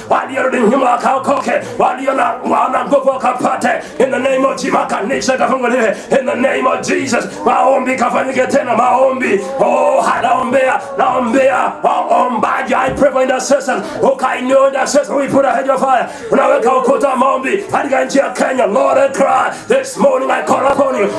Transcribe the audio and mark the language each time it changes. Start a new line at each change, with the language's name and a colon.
Swahili: Walio nyuma wakaokoke, walio na nguvu wakapate
English: in the name of Jesus.
Swahili: Kanisa kafunguliwe
English: in the name of Jesus.
Swahili: Maombi kafanyike tena, maombi. Oh, naombea ombaji.
English: I pray for intercession.
Swahili: Ukainua
English: intercession, we put a hedge of fire.
Swahili: Unaweka ukuta maombi katika nchi ya Kenya.
English: Lord, I cry this morning, I call upon you.